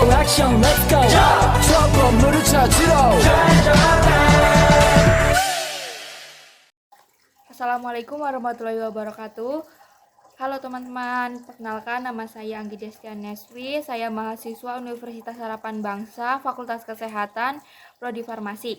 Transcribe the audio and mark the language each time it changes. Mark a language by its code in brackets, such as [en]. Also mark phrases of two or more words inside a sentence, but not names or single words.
[en] action let's go [ko] 저 건물을 찾으러 [ar] السلام عليكم ورحمة الله وبركاته. [id] Halo teman-teman, perkenalkan nama saya Anggi Destian Neswi. Saya mahasiswa Universitas Harapan Bangsa, Fakultas Kesehatan, Prodi Farmasi.